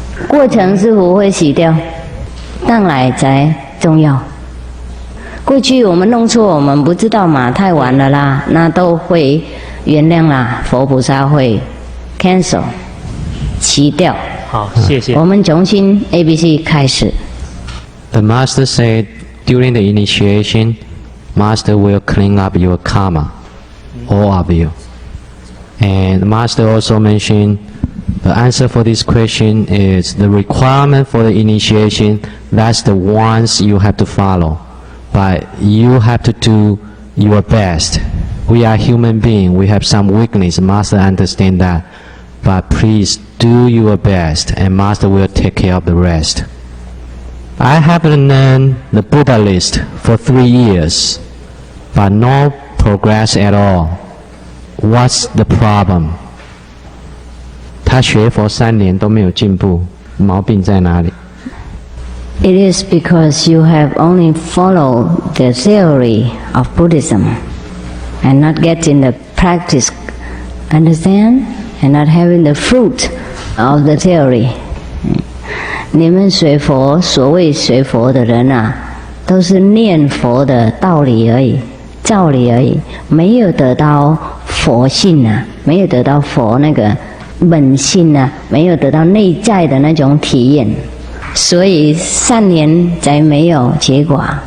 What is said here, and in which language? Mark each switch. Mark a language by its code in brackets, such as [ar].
[zh] 过程师父会洗掉。当来才重要。过去我们弄错，我们不知道嘛，太晚了啦，那都会原谅啦，佛菩萨会 cancel 洗掉。好，谢谢。我们重新 ABC 开始。 [en] The master said during the initiation, master will clean up your karma, all of you. And the master also mentioned the answer for this question is the requirement for the initiation, that's the ones you have to follow. But you have to do your best. We are human beings, we have some weakness, Master understand that. But please do your best and Master will take care of the rest. I have learned the Buddha list for 3 years, but no progress at all. What's the problem? [zh] 他学佛3年都没有进步，毛病在哪里？ [en] It is because you have only followed the theory of Buddhism and not getting the practice, understand? And not having the fruit of the theory. [zh] 你们学佛，所谓学佛的人啊，都是念佛的道理而已，道理而已，没有得到佛性啊，没有得到佛那个本性啊，没有得到内在的那种体验，所以3年才没有结果。